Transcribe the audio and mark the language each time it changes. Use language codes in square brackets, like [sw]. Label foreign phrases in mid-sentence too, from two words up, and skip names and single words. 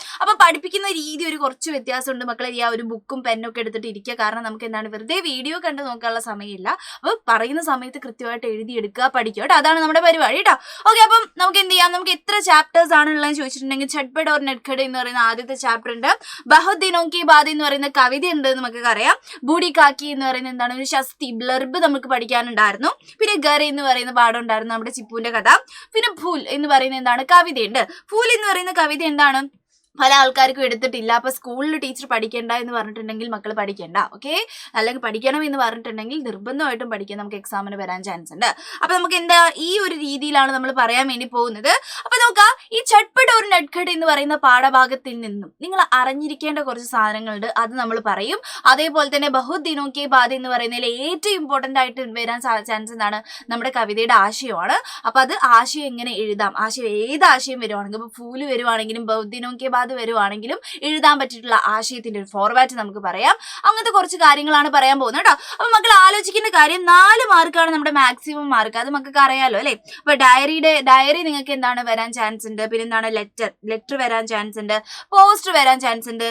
[ml] അപ്പൊ പഠിപ്പിക്കുന്ന രീതി ഒരു കുറച്ച് വ്യത്യാസമുണ്ട് മക്കളെ. ഈ ഒരു ബുക്കും പെന്നും ഒക്കെ എടുത്തിട്ട് ഇരിക്കുക. കാരണം നമുക്ക് എന്താണ് വെറുതെ വീഡിയോ കണ്ട് നോക്കാനുള്ള സമയമില്ല. അപ്പൊ പറയുന്ന സമയത്ത് കൃത്യമായിട്ട് എഴുതിയെടുക്കുക, പഠിക്കുക കേട്ടോ. അതാണ് നമ്മുടെ പരിപാടി കേട്ടോ. ഓക്കെ, അപ്പം നമുക്ക് എന്ത് ചെയ്യാം, നമുക്ക് എത്ര ചാപ്റ്റേഴ്സ് ആണുള്ളതെന്ന് ചോദിച്ചിട്ടുണ്ടെങ്കിൽ ഛട്പട് ഓർ നെറ്റ്ഖട് എന്ന് പറയുന്ന ആദ്യത്തെ ചാപ്റ്റർ ഉണ്ട്. ബഹുത് ദിനോं की बात എന്ന് പറയുന്ന കവിത ഉണ്ട് നമുക്ക് അറിയാം. ബൂഡി കാക്കി എന്ന് പറയുന്ന എന്താണ് ഒരു ശസ്തി ബ്ലർബ് നമുക്ക് പഠിക്കാനുണ്ടായിരുന്നു. പിന്നെ ഗർ എന്ന് പറയുന്ന പാഠം ഉണ്ടായിരുന്നു, നമ്മുടെ ചിപ്പുവിന്റെ കഥ. പിന്നെ ഫൂൽ എന്ന് പറയുന്ന എന്താണ് കവിതയുണ്ട്. ഫൂൽ എന്ന് പറയുന്ന കവിത എന്താണ് പല ആൾക്കാർക്കും എടുത്തിട്ടില്ല. അപ്പൊ സ്കൂളിൽ ടീച്ചർ പഠിക്കണ്ട എന്ന് പറഞ്ഞിട്ടുണ്ടെങ്കിൽ മക്കൾ പഠിക്കണ്ട. ഓക്കെ, അല്ലെങ്കിൽ പഠിക്കണം എന്ന് പറഞ്ഞിട്ടുണ്ടെങ്കിൽ നിർബന്ധമായിട്ടും പഠിക്കാൻ നമുക്ക് എക്സാമിന് വരാൻ ചാൻസ് ഉണ്ട്. അപ്പൊ നമുക്ക് എന്താ ഈ ഒരു രീതിയിലാണ് നമ്മൾ പറയാൻ വേണ്ടി പോകുന്നത്. അപ്പൊ നോക്കാം, ഈ ഛട്പട് ഓർ നെറ്റ്ഖട് എന്ന് പറയുന്ന പാഠഭാഗത്തിൽ നിന്നും നിങ്ങൾ അറിഞ്ഞിരിക്കേണ്ട കുറച്ച് സാധനങ്ങളുണ്ട്, അത് നമ്മൾ പറയും. അതേപോലെ തന്നെ ബഹുത് ദിനോं की बात എന്ന് പറയുന്നതിൽ ഏറ്റവും ഇമ്പോർട്ടന്റ് ആയിട്ട് വരാൻ ചാൻസ് എന്താണ്, നമ്മുടെ കവിതയുടെ ആശയമാണ്. അപ്പൊ അത് ആശയം എങ്ങനെ എഴുതാം, ആശയം ഏത് ആശയം വരുവാണെങ്കിലും, ഇപ്പൊ ഫൂല് വരുവാണെങ്കിലും ബഹുത് ദിനോं की बात വരുവാണെങ്കിലും എഴുതാൻ പറ്റിയിട്ടുള്ള ആശയത്തിന്റെ ഒരു ഫോർമാറ്റ് നമുക്ക് പറയാം. അങ്ങനത്തെ കുറച്ച് കാര്യങ്ങളാണ് പറയാൻ പോകുന്നത് കേട്ടോ. അപ്പൊ മക്കൾ ആലോചിക്കേണ്ട കാര്യം, 4 മാർക്കാണ് നമ്മുടെ മാക്സിമം മാർക്ക്. അത് മക്കൾക്ക് അറിയാലോ അല്ലെ. അപ്പൊ ഡയറി നിങ്ങൾക്ക് എന്താണ് വരാൻ ചാൻസ് ഉണ്ട്. പിന്നെ എന്താണ് ലെറ്റർ വരാൻ ചാൻസ് ഉണ്ട്. പോസ്റ്റർ വരാൻ ചാൻസ് ഉണ്ട്.